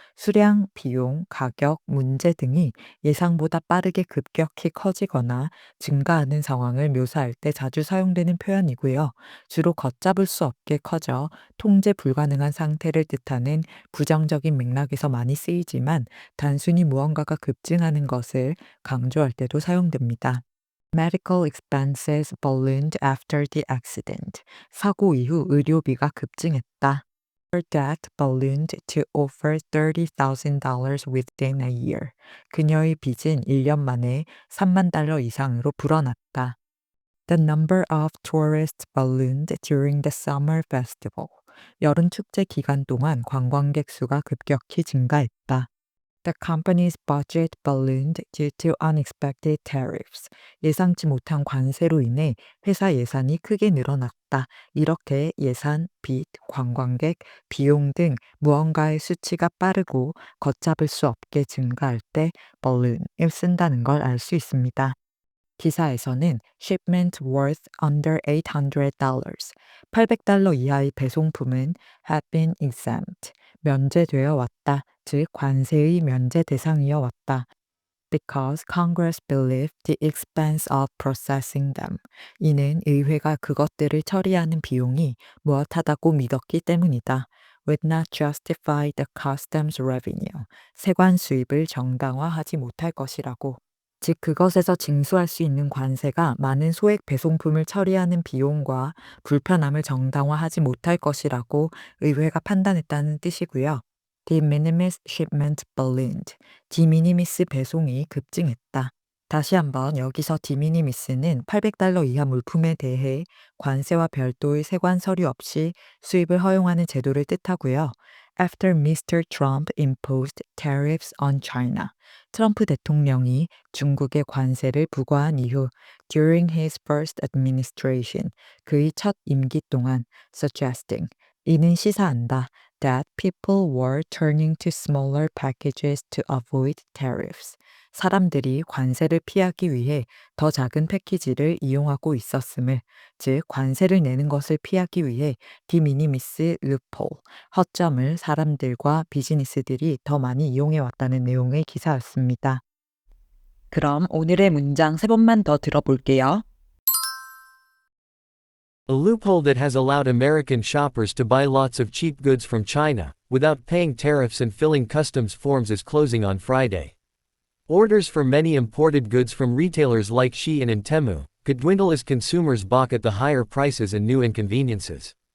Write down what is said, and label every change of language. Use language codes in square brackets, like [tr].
[ko] 수량, 비용, 가격, 문제 등이 예상보다 빠르게 급격히 커지거나 증가하는 상황을 묘사할 때 자주 사용되는 표현이고요. 주로 걷잡을 수 없게 커져 통제 불가능한 상태를 뜻하는 부정적인 맥락에서 많이 쓰이지만 단순히 무언가가 급증하는 것을 강조할 때도 사용됩니다. [en] Medical expenses ballooned after the accident. [ko] 사고 이후 의료비가 급증했다. [en] Her debt ballooned to over $30,000 within a year. [ko] 그녀의 빚은 1년 만에 3만 달러 이상으로 불어났다. [en] The number of tourists ballooned during the summer festival. [ko] 여름 축제 기간 동안 관광객 수가 급격히 증가했다. [en] The company's budget ballooned due to unexpected tariffs. [ko] 예상치 못한 관세로 인해 회사 예산이 크게 늘어났다. 이렇게 예산, 빚, 관광객, 비용 등 무언가의 수치가 빠르고 걷잡을 수 없게 증가할 때 balloon을 쓴다는 걸 알 수 있습니다. 기사에서는 [en] shipment worth under $800, [ko] $800 이하의 배송품은 [en] had been exempt, [ko] 면제되어 왔다, 즉 관세의 면제 대상이어 왔다. [en] Because Congress believed the expense of processing them. [ko] 이는 의회가 그것들을 처리하는 비용이 무엇하다고 믿었기 때문이다. [en] Would not justify the customs revenue. [ko] 세관 수입을 정당화하지 못할 것이라고. 즉 그것에서 징수할 수 있는 관세가 많은 소액 배송품을 처리하는 비용과 불편함을 정당화하지 못할 것이라고 의회가 판단했다는 뜻이고요. [en] De minimis shipment ballooned. [ko] de minimis 배송이 급증했다. 다시 한번 여기서 de minimis는 $800 이하 물품에 대해 관세와 별도의 세관 서류 없이 수입을 허용하는 제도를 뜻하고요. [en] After Mr. Trump imposed tariffs on China. [ko] 트럼프 대통령이 중국에 관세를 부과한 이후 [en] during his first administration, [ko] 그의 첫 임기 동안 [en] suggesting, [ko] 이는 시사한다 [en] that people were turning to smaller packages to avoid tariffs. [ko] 사람들이 관세를 피하기 위해 더 작은 패키지를 이용하고 있었음을, 즉 관세를 내는 것을 피하기 위해 de minimis loophole, 허점을 사람들과 비즈니스들이 더 많이 이용해 왔다는 내용의 기사였습니다. 그럼 오늘의 문장 3번만 더 들어볼게요. [en] A loophole that has allowed American shoppers to buy lots of cheap goods from China, without paying tariffs and filling customs forms is closing on Friday. Orders for many imported goods from retailers like Shein and Temu could dwindle as consumers balk at the higher prices and new inconveniences.